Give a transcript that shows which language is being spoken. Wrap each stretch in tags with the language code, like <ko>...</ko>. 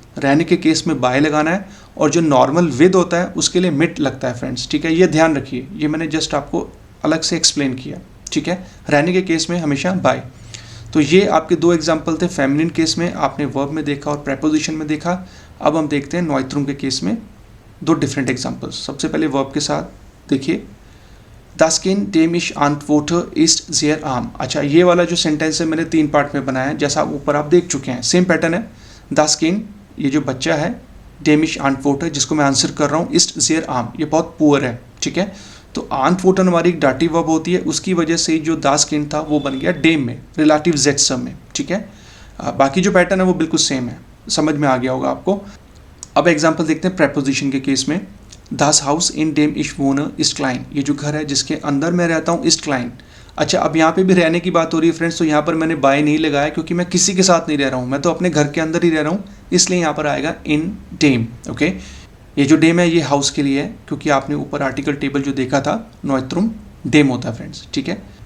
<hi>रहने के केस में बाय लगाना है और जो नॉर्मल विद होता है उसके लिए मिट लगता है फ्रेंड्स, ठीक है। ये ध्यान रखिए, ये मैंने जस्ट आपको अलग से एक्सप्लेन किया, ठीक है। रहने के केस में हमेशा बाय। तो ये आपके दो एग्जाम्पल थे, फेमिनिन केस में आपने वर्ब में देखा और प्रेपोजिशन में देखा। अब हम देखते हैं नॉइत्रुम के केस में दो डिफरेंट एग्जाम्पल्स। सबसे पहले वर्ब के साथ देखिए,</hi> <de>Das Kind dem ich antworte ist sehr arm।</de> <hi>अच्छा, ये वाला जो सेंटेंस है मैंने तीन पार्ट में बनाया है, जैसा ऊपर आप देख चुके हैं, सेम पैटर्न है।</hi> <de>Das Kind,</de> <hi>ये जो बच्चा है,</hi> <de>dem ich antworte,</de> <hi>जिसको मैं आंसर कर रहा हूँ,</hi> <de>ist sehr arm,</de> <hi>ये बहुत पुअर है, ठीक है। तो antworten हमारी एक डाटिव वर्ब होती है, उसकी वजह से जो</hi> <de>Das Kind</de> <hi>था वो बन गया डेम में, रिलेटिव जेड सम में, ठीक है। बाकी जो पैटर्न है वो बिल्कुल सेम है, समझ में आ गया होगा आपको। अब एग्जाम्पल देखते हैं प्रेपोजिशन के केस में।</hi> <de>Das Haus in dem ich wohne ist klein,</de> <hi>ये जो घर है जिसके अंदर मैं रहता हूँ</hi> <de>ist klein।</de> <hi>अच्छा, अब यहाँ पे भी रहने की बात हो रही है फ्रेंड्स, तो यहाँ पर मैंने बाय नहीं लगाया क्योंकि मैं किसी के साथ नहीं रह रहा हूँ, मैं तो अपने घर के अंदर ही रह रहा हूँ, इसलिए यहाँ पर आएगा</hi> <de>in dem,</de> <hi>ओके। ये जो डेम है ये हाउस के लिए है, क्योंकि आपने ऊपर आर्टिकल टेबल जो देखा था, नॉइत्रुम डेम होता है फ्रेंड्स, ठीक है।</hi>